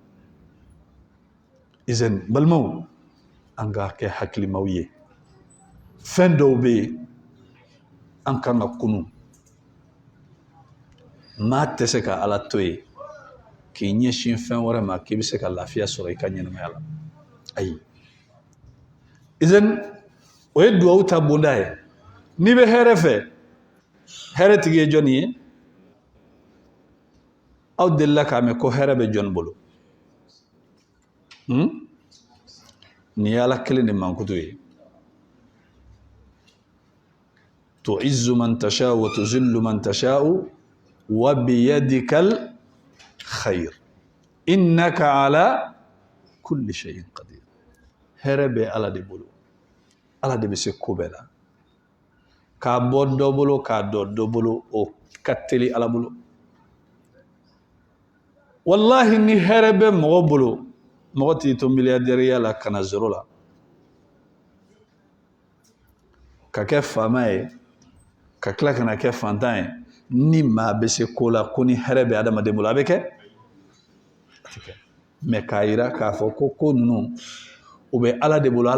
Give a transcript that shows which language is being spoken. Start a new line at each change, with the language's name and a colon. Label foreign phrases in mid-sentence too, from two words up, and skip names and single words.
Bambara: izɛni balimaw an ka kɛ hakilimaw ye fɛn dɔw bɛ yen an kan ka kunu maa tɛ se ka ala to yen k'i ɲɛsin fɛn wɛrɛ ma k'i bɛ se ka lafiya sɔrɔ i ka ɲɛnamaya la ayi izɛni o ye duwawu ta bonda ye n'i bɛ hɛrɛ fɛ hɛrɛ tigi ye jɔnni ye aw delila k'a mɛn ko hɛrɛ bɛ jɔnni bolo nin ye ala kelen de mankutu ye
Arabic: تعز من تشاء وتذل من تشاء وبيدك الخير إنك على كل شيء قدير
Bambara: hɛrɛ bɛ ala de bolo ala de bɛ se ko bɛɛ la k'a bɔ dɔ bolo k'a dɔ dɔ bolo o ka teli ala bolo wallahi ni hɛrɛ bɛ mɔgɔ bolo mɔgɔ t'i to miliyardɛriya la ka na zéro la ka kɛ faama ye ka tila ka na kɛ fantan ye ni maa bɛ se ko la ko ni hɛrɛ bɛ adamaden bolo a bɛ kɛ mɛ k'a yira k'a fɔ ko ninnu o bɛ ala de bolo